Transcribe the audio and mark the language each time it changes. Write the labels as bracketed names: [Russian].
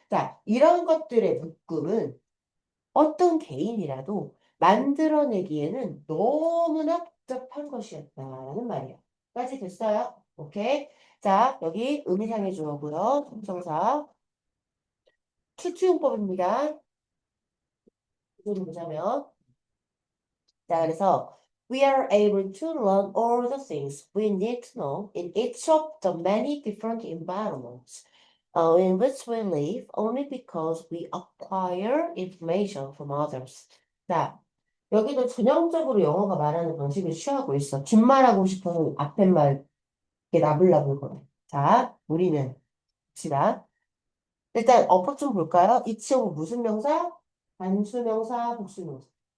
[Korean] 자, 이런 것들의 묶음은 어떤 개인이라도 만들어내기에는 너무나 복잡한 것이었다라는 말이야. 까지 됐어요? 오케이. 자, 여기 의미상의 주어고요. 동정사 추추용법입니다. 이걸 보자면 자, 그래서 [English] we are able to learn all the things we need to know in each of the many different environments in which we live only because we acquire information from others. [Korean] 자, 여기도 전형적으로 영어가 말하는 방식을 취하고 있어. 뒷말하고 싶어서 앞에 말 이렇게 나불나불 거려. 자, 우리는 봅시다. 일단 어법 좀 볼까요? 이치오브 무슨 명사? 단수명사, 복수명사.